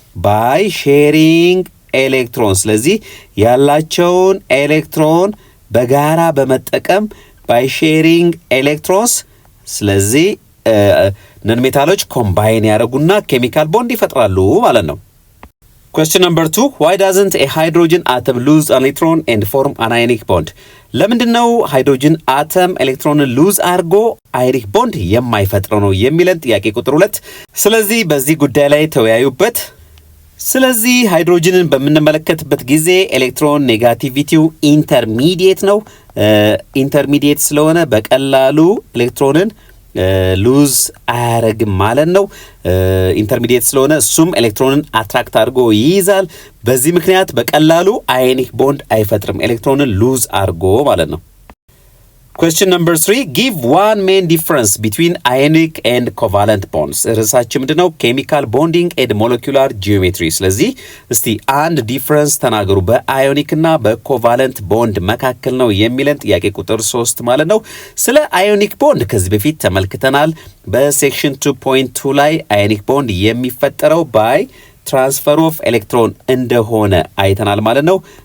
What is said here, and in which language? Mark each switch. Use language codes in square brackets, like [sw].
[am] ባይ ሼሪንግ ኤሌክትሮን። ስለዚህ ያላቸውን ኤሌክትሮን በጋራ በመጠቀም ባይ ሼሪንግ ኤሌክትሮንስ። ስለዚህ ነን ሜታሎች ኮምባይን ያደርጉና ኬሚካል ቦንድ ይፈጥራሉ ማለት ነው። [en] Question number 2. Why doesn't a hydrogen atom lose an electron and form an ionic bond? [am] ለምንድነው ሃይድሮጅን አተም ኤሌክትሮንን ሉዝ አድርጎ አዮኒክ ቦንድ የማይፈጥረው ነው የሚለን ጥያቄ ቁጥር 2። ስለዚህ በዚህ ጉዳይ ላይ ተወያዩበት። ስለዚህ ሃይድሮጅንን በምንመለከትበት ጊዜ ኤሌክትሮን ኔጋቲቪቲው ኢንተርሚዲየት ነው። ኢንተርሚዲየት ስለሆነ በቀላሉ ኤሌክትሮንን ሉዝ አያረግም ማለት ነው። ኢንተርሚዲየት ስለሆነ እሱም ኤሌክትሮንን አትራክት አድርጎ ይይዛል። በዚህ ምክንያት በቀላሉ አዮኒክ ቦንድ አይፈጥርም፣ ኤሌክትሮንን ሉዝ አድርጎ ማለት ነው። [en] Question number 3. Give one main difference between ionic and covalent bonds. [am] ርዕሳችን ምንድነው? ኬሚካል ቦንዲንግ ኤንድ ሞለኪውላር ጂኦሜትሪ። ስለዚህ እስቲ አንድ ዲፍረንስ ተናገሩ በአዮኒክ እና በኮቫለንት ቦንድ መካከል ነው የሚለን ጥያቄ ቁጥር 3 ማለት ነው። ስለ አዮኒክ ቦንድ ከዚህ በፊት ተመልክተናል። በሴክሽን 2.2 ላይ አዮኒክ ቦንድ የሚፈጠረው ባይ ትራንስፈር ኦፍ ኤሌክትሮን እንደሆነ አይተናል ማለት ነው።